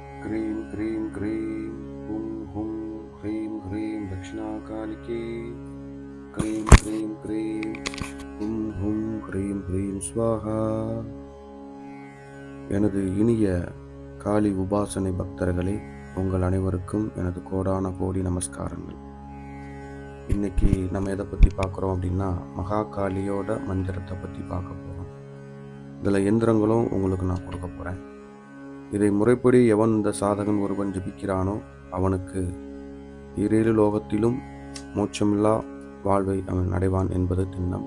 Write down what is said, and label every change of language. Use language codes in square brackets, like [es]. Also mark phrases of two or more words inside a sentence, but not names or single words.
[sa] ह्रीं क्रीं क्रीं हुं हुं ह्रीं ह्रीं दक्षिणाकालिके क्रीं क्रीं क्रीं हुं हुं ह्रीं ह्रीं स्वाहा. [ta] எனது இனிய காளி உபாசனை பக்தர்களே, உங்கள் அனைவருக்கும் எனது கோடான கோடி நமஸ்காரங்கள். இன்னைக்கு நம்ம எதை பற்றி பார்க்குறோம் அப்படின்னா, மகா காளியோட மந்திரத்தை பற்றி பார்க்க போகிறோம். இதில் எந்திரங்களும் உங்களுக்கு நான் கொடுக்க போகிறேன். இதை முறைப்படி எவன் இந்த சாதகன் ஒருவன் ஜபிக்கிறானோ அவனுக்கு ஈரேழு லோகத்திலும் மோட்சமில்லா வாழ்வை அவன் அடைவான் என்பது திண்ணம்.